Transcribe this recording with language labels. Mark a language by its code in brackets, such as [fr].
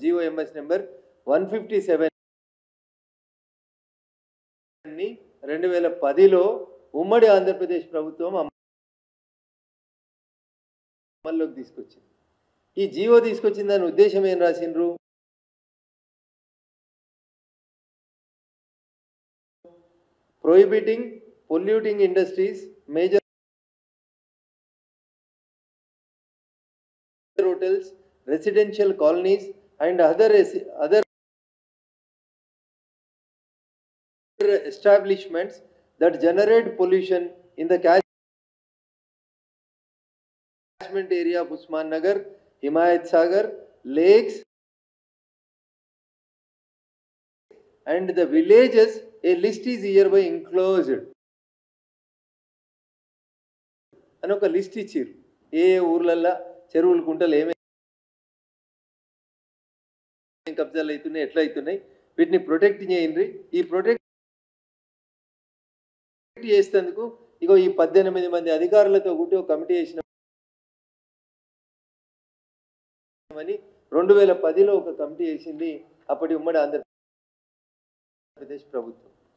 [te] GOMS number 157 ని 2010లో ఉమ్మడి ఆంధ్రప్రదేశ్ ప్రభుత్వం అమల్లోకి తీసుకొచ్చింది. ఈ జీవో తీసుకొచ్చిన దాని ఉద్దేశం ఏం రాసిండ్రు? [en] prohibiting polluting industries, major hotels, residential colonies and other establishments that generate pollution in the catchment area of Usman Nagar, Himayat Sagar, lakes and the villages. A list is hereby enclosed. [te] అని ఒక list ఇచ్చారు. ఏ ఊర్లల్లో చెరువులు కుంటలు ఏమేమి కబ్జాలు అవుతున్నాయి, ఎట్లా అవుతున్నాయి, వీటిని ప్రొటెక్ట్ చేయండి. ఈ ప్రొటెక్ట్ చేసేందుకు ఇగో ఈ 18 మంది అధికారులతో కూడి ఒక కమిటీ వేసినామని 2010లో ఒక కమిటీ వేసింది అప్పటి ఉమ్మడి ఆంధ్రప్రదేశ్ ప్రభుత్వం.